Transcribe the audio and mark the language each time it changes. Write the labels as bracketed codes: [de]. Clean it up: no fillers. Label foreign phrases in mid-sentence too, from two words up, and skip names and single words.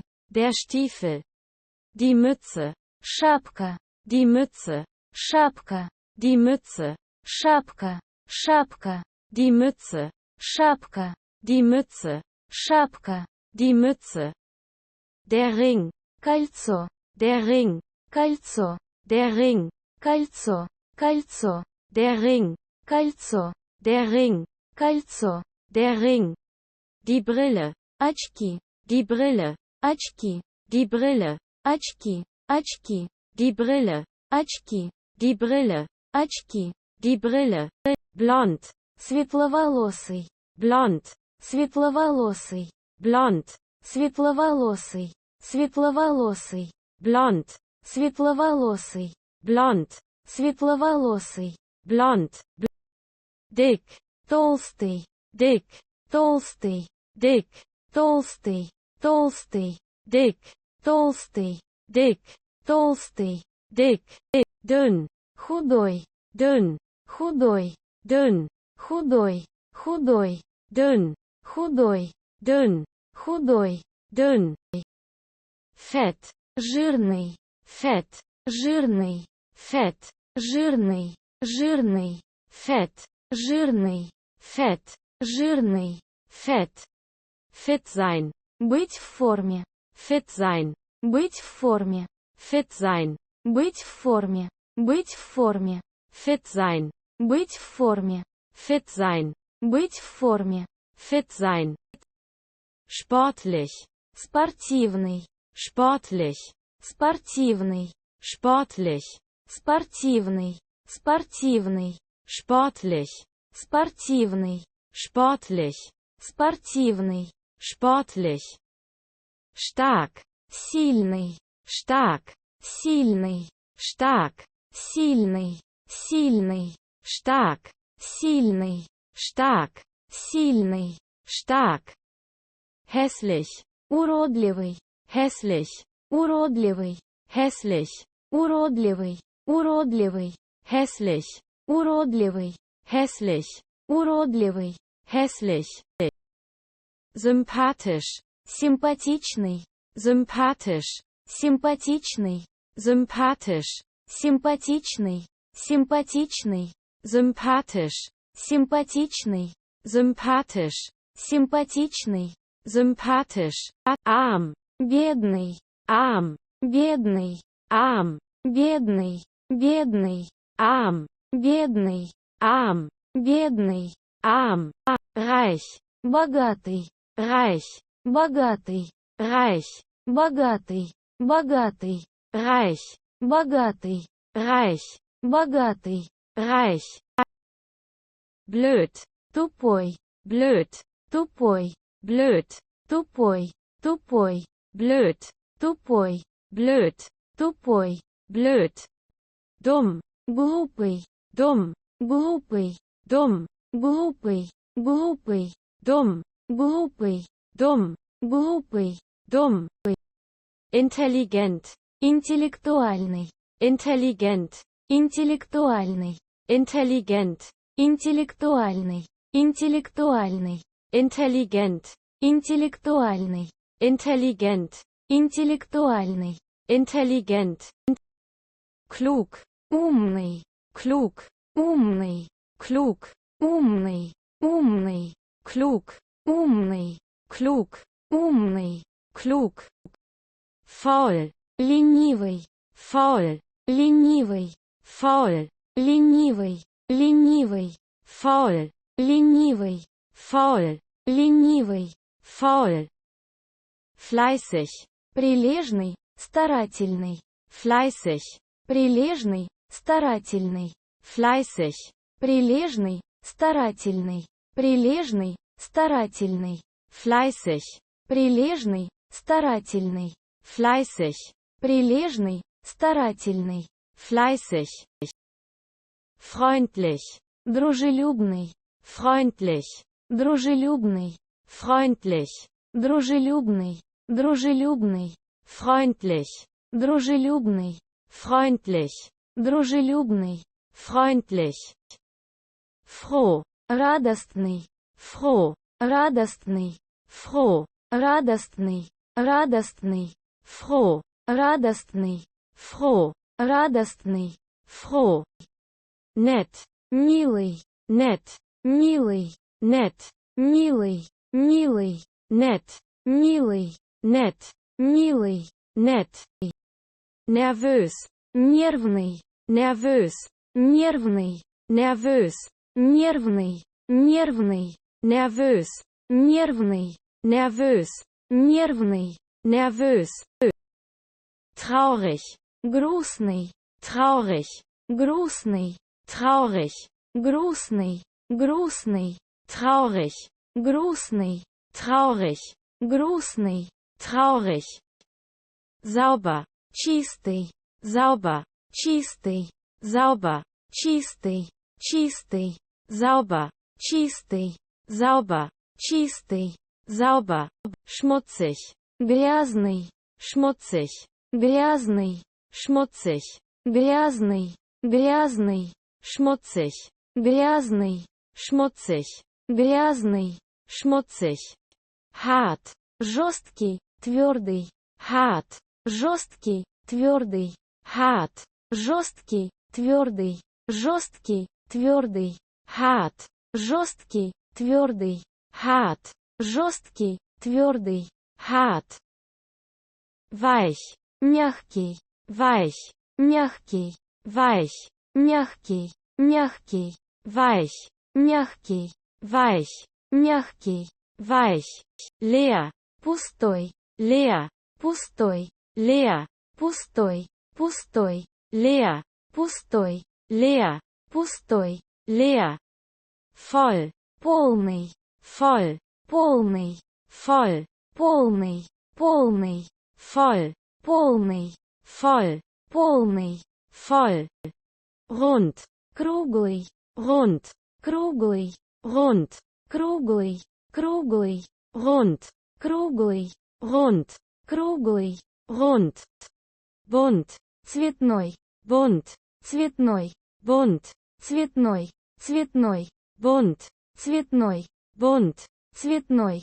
[de] der Stiefel. Die Mütze, [ru] Шапка. [de] die Mütze, [ru] Шапка. [de] die Mütze, [ru] Шапка. Шапка. [de] die Mütze, [ru] Шапка. [de] die Mütze, [ru] Шапка. [de] die Mütze. Der Ring, [ru] Кольцо. [de] der Ring, [ru] Кольцо. [de] der Ring, [ru] Кольцо. Кольцо. [de] der Ring, [ru] Кольцо. [de] der Ring, [ru] Кольцо. [de] der Ring. Die Brille, [ru] Очки. [de] die Brille, [ru] Очки. [de] die Brille, [ru] Очки. Очки. [de] die Brille, [ru] Очки. [de] die Brille, [ru] Очки. [de] die Brille. Blond, [ru] Светловолосый. [de] blond, [ru] Светловолосый. [de] blond, [ru] Светловолосый. Светловолосый. [de] blond, [ru] Светловолосый. [de] blond, [ru] Светловолосый. [de] blond. Dick, [ru] Толстый. [de] dick, [ru] Толстый. [de] dick, [ru] Толстый. Толстый. [de] dick, [ru] Толстый. [de] dick, [ru] Толстый. [de] dick, dünn, [ru] Худой. [de] dünn, [ru] Худой. [de] dünn, [ru] Худой. Худой. [de] dünn, [ru] Худой. [de] dünn, [ru] Худой. [de] dünn. Fett, [ru] Жирный. [de] fett, [ru] Жирный. [de] fett, [ru] Жирный. Жирный. [de] fett, [ru] Жирный. [de] fett, [ru] Жирный. [de] fett. Fit sein, [ru] Быть в форме. [de] fit sein, [ru] Быть в форме. [de] fit sein, [ru] Быть в форме. Быть в форме. [de] fit sein, [ru] Быть в форме. [de] fit sein, [ru] Быть в форме. [de] fit sein. Sportlich, [ru] Спортивный. [de] sportlich, [ru] Спортивный. [de] sportlich, [ru] Спортивный. Спортивный. [de] sportlich, [ru] Спортивный. [de] sportlich, [ru] Спортивный. [de] sportlich. Stark, [ru] Сильный. [de] stark, [ru] Сильный. [de] stark, [ru] сильный, сильный, [de] stark, [ru] сильный, [de] stark, [ru] сильный, [de] stark, hässlich, [ru] уродливый, [de] hässlich, [ru] уродливый, [de] hässlich, [ru] уродливый, уродливый, [de] hässlich, [ru] уродливый, [de] hässlich, [ru] уродливый, [de] hässlich, sympathisch, [ru] симпатичный, [de] sympathisch, [ru] симпатичный, [de] sympathisch, [ru] симпатичный, симпатичный, [de] sympathisch, [ru] симпатичный, [de] sympathisch, [ru] симпатичный, [de] sympathisch, arm, [ru] бедный, [de] arm, [ru] бедный, [de] arm, [ru] бедный, бедный, [de] arm, [ru] бедный, [de] arm, [ru] бедный, [de] arm, reich, [ru] богатый, [de] reich, [ru] богатый, [de] reich, [ru] богатый, богатый, [de] reich, [ru] богатый, [de] reich, [ru] богатый, [de] reich, blöd, [ru] тупой, [de] blöd, [ru] тупой, [de] blöd, [ru] тупой, тупой, [de] blöd, [ru] тупой, [de] blöd, [ru] тупой, [de] blöd, dumm, [ru] глупый, [de] dumm, [ru] глупый, [de] dumm, [ru] глупый, глупый, [de] dumm, [ru] глупый, [de] dumm, [ru] глупый, [de] dumm, intelligent, [ru] интеллектуальный, [de] intelligent, [ru] интеллектуальный, [de] intelligent, [ru] интеллектуальный, интеллектуальный, [de] intelligent, [ru] интеллектуальный, [de] intelligent, [ru] интеллектуальный, [de] intelligent, klug, [ru] умный, [de] klug, [ru] умный, [de] klug, [ru] умный, умный, [de] klug, [ru] умный, [de] klug, [ru] умный, [de] klug, faul, [ru] ленивый, [de] faul, [ru] ленивый, [de] faul, [ru] ленивый, ленивый, [de] faul, [ru] ленивый, [de] faul, [ru] ленивый, [de] faul, fleißig, [ru] прилежный, старательный, [de] fleißig, [ru] прилежный, старательный, [de] fleißig, [ru] прилежный, старательный, прилежный, старательный, [de] fleißig, [ru] прилежный, старательный, [de] fleißig, [ru] прилежный, старательный, [de] fleißig, freundlich, [ru] дружелюбный, [de] freundlich, [ru] дружелюбный, [de] freundlich, [ru] дружелюбный, дружелюбный, [de] freundlich, [ru] дружелюбный, [de] freundlich, [ru] дружелюбный, [de] freundlich, froh, [ru] радостный, [de] froh, [ru] радостный, [de] froh, [ru] радостный, радостный, [de] froh, [ru] радостный, [de] froh, [ru] радостный, [de] froh, nett, [ru] милый, [de] nett, [ru] милый, [de] nett, [ru] милый, милый, [de] nett, [ru] милый, [de] nett, [ru] милый, [de] nett, nervös, [ru] нервный, [de] nervös, [ru] нервный, [de] nervös, [ru] нервный, нервный, [de] nervös, [ru] нервный, [de] nervös, [ru] нервный, [de] nervös, traurig, [ru] грустный, [de] traurig, [ru] грустный, [de] traurig, [ru] грустный, грустный, [de] traurig, [ru] грустный, [de] traurig, [ru] грустный, [de] traurig, sauber, [ru] чистый, [de] sauber, [ru] чистый, [de] sauber, [ru] чистый, чистый, [de] sauber, [ru] чистый, [de] sauber, [ru] чистый, [de] sauber, schmutzig, [ru] грязный, [de] schmutzig, [ru] грязный, [de] schmutzig, [ru] грязный, грязный, [de] schmutzig, [ru] грязный, [de] schmutzig, [ru] грязный, [de] schmutzig, hart, [ru] жесткий, твердый, [de] hart, [ru] жесткий, твердый, [de] hart, [ru] жесткий, твердый, жесткий, твердый, [de] hart, [ru] жесткий, твердый, [de] hart, [ru] жесткий, твердый, [de] hart, weich, [ru] мягкий, [de] weich, [ru] мягкий, [de] weich, [ru] мягкий, мягкий, [de] weich, [ru] мягкий, [de] weich, [ru] мягкий, [de] weich, leer, [ru] пустой, [de] leer, [ru] пустой, [de] leer, [ru] пустой, пустой, [de] leer, [ru] пустой, [de] leer, [ru] пустой, [de] leer, voll, [ru] полный, [de] voll, [ru] полный, [de] voll, [ru] полный, полный, [de] voll, [ru] полный, [de] voll, [ru] полный, [de] voll, rund, [ru] круглый, [de] rund, [ru] круглый, [de] rund, [ru] круглый, круглый, [de] rund, [ru] круглый, [de] rund, [ru] круглый, [de] rund, bunt, [ru] цветной, [de] bunt, [ru] цветной, [de] bunt, [ru] цветной, цветной, [de] bunt, [ru] цветной, [de] bunt, [ru] цветной,